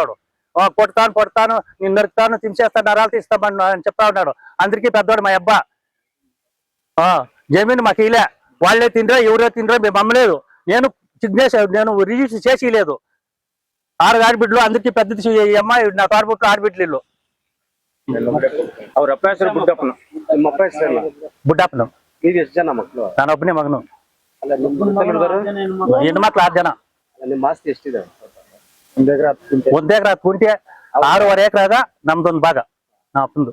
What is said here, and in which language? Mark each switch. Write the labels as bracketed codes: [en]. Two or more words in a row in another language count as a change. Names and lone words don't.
[te] కొడతాను నేను నరుకుతాను, తించేస్తాను, నరాలు తీస్తామని అని చెప్తా ఉన్నాడు. అందరికీ పెద్దవాడు మా అబ్బా. జమీన్ మాకు ఇలా వాళ్ళే తిండ్రా ఎవరో తిండ్రా మేము అమ్మలేదు. నేను రిజిస్టర్ చేసి లేదు. 6 ఆడబిడ్డలు అందరికీ పెద్దది అమ్మాయి నా తోడబుట్లు ఆడబిడ్డలు. [kn] ಅವ್ರ ಅಪ್ಪ ಹೆಸರು ಬುಡ್ಡಪ್ಪನ. ನಿಮ್ಮ ಅಪ್ಪ ಹೆಸರೇನು? ಬುಡ್ಡಪ್ಪನು. ಈಗ ಎಷ್ಟು ಜನ ಮಕ್ಕಳು? ನಾನು ಒಬ್ಬನೇ ಮಗನು. ಅಲ್ಲ ನಿಮ್ಮ ಹೆಣ್ಣು ಮಕ್ಳು 6 ಜನ. ನಿಮ್ಮ ಆಸ್ತಿ ಎಷ್ಟಿದೆ? 1 ಎಕರೆ 1 ಎಕರೆ 10 ಗುಂಟೆ 6.5 ಎಕರೆಗ ನಮ್ದೊಂದು ಭಾಗ ನಾ ಅಪ್ಪಂದು.